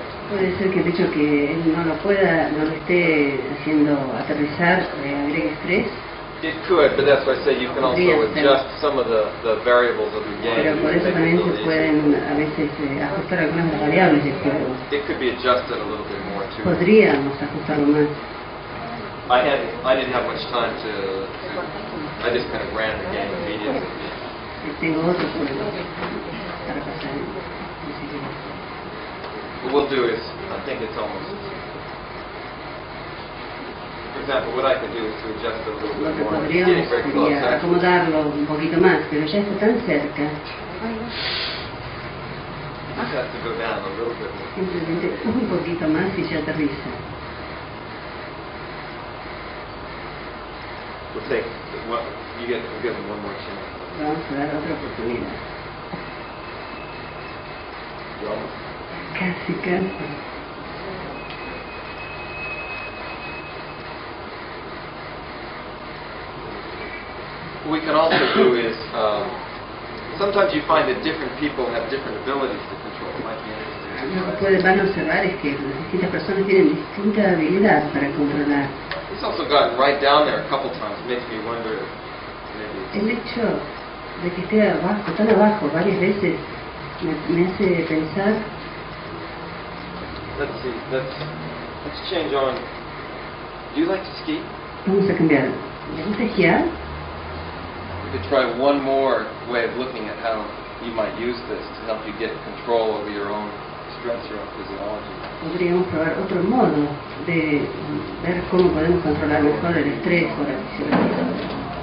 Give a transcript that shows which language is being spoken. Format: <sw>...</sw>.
<es>Puede ser que el hecho que él no lo esté haciendo aterrizar, agregue estrés.</es> <en>It could, but that's why I say you can also adjust some of the variables of the game.</en> <es>Pero por eso también se pueden a veces ajustar algunas de las variables del juego.</es> <en>It could be adjusted a little bit more too.</en> <es>Podríamos ajustarlo más.</es> <en>I didn't have much time to I just kind of ran the game immediately.</en> <es>Tengo otro juego para pasar enseguida.</es> <en>What we'll do is, I think it's almost, for example, what I could do is to adjust it a little</en> <es>Lo que</es> <en>more. It's getting very close,</en> <es>sería</es> <en>actually.</en> <es>acomodarlo un poquito más, pero ya está tan cerca.</es> <en>It just has to go down a little bit more.</en> <es>Simplemente un poquito más y ya aterriza.</es> <en>We'll take, well, we'll give them one more chance.</en> <es>Vamos a dar otra oportunidad.</es> <en>You almost.</en> <es>Casi, casi.</es> <en>What we can also do is, sometimes you find that different people have different abilities to control. It might be interesting.</en> <es>Lo que van a observar es que las distintas personas tienen distinta habilidad para controlar.</es> <en>It's also gotten right down there a couple times. It makes me wonder if maybe</en> <es>El hecho de que esté abajo, tan abajo, varias veces, me hace pensar.</es> <en>let's see, let's change on. Do you like to ski?</en> <es>Vamos a cambiar. ¿Le gusta esquiar?</es> <en>We could try one more way of looking at how you might use this to help you get control over your own stress, your own physiology.</en> <es>Podríamos probar otro modo de ver cómo podemos controlar mejor el estrés o la fisiología.</es>